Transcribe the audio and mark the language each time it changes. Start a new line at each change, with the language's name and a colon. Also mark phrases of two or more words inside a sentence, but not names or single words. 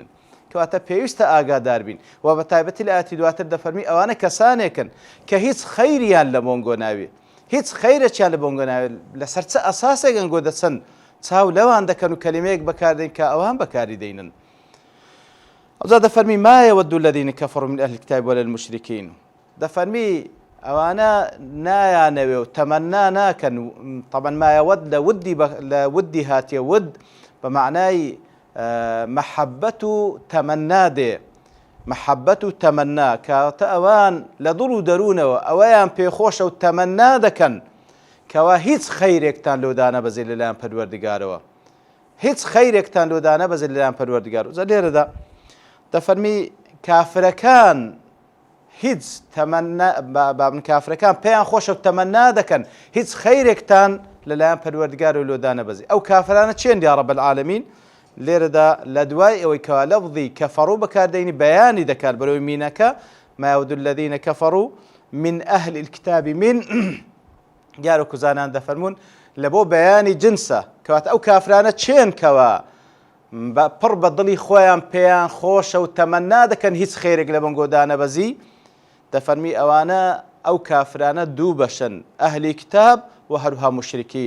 Central Kurdish: کەواتە پێویستە ئاگادار بین و بە تایبەتی لە ئاەتی دواتر دەفەرمی ئەوانە کەسانێکن کە هیچ خەیریان لە بۆنگۆ ناوێ، هیچ خەیرێکیان لە بۆنگۆ ناوێت، لەسەر چه ئەساسێک ئەنگۆ دەچەن چاو لەوان دەکەن و کەلیمەیەک بەکاردێن کە ئەوان بەکاری دەینن. ئەوجا دەفەرمی
Arabic: ما يود الذين كفروا من أهل الكتاب ولا المشركين،
Central Kurdish: دەفەرمی ئەوانە نایانەوێ و تەمەنا ناکەن. طبعا
Arabic: ما يود
Central Kurdish: لە ودی هاتیە، ود بە معنای محەبەت و تەمەنا دێ، محەبەت و تەمەنا کاتە ئەوان لە دڵ و دەروونەوە ئەوەیان پێخۆشە و تەمەنا دەکەن کەوا هیچ خەیرێکتان لۆدانە بەزێ لەلایەن پەروەردگارەوە، هیچ خەیرێکتان لۆدانە بەزێ لەلایەن پەروەردگارەوە. جا لێرەدا دەفەرمی کافرەکان هیچ بابن کافرەکان پێیان خۆشە و تەمەنا دەکەن هیچ خەیرێکتان لەلایەن پەروەردگارەوە لۆدانە بەزێ. ئەو کافرانە چێن
Arabic: یا رب العالمین؟
Central Kurdish: لێرەدا لە دوای ئەوەی کەوا لەفظی کەفەڕوو بەکاردێنی بەیانی دەکات بەرەوەی مینەکە
Arabic: ما يود الذين كفروا من أهل الكتاب
Central Kurdish: من دیارە کوزانان دەفەرمون لە بۆ بەیانی جنسە، کەواتە ئەو کافرانە چێن کەوا پڕ بە دڵی خۆیان پێیان خۆشە و تەمەنا دەکەن هیچ خێرێک لە بەنگۆدا نەبەزی. دەفەرمی ئەوانە ئەو کافرانە دوو بەشن، ئەهلی کتاب و هەروها مشرکین.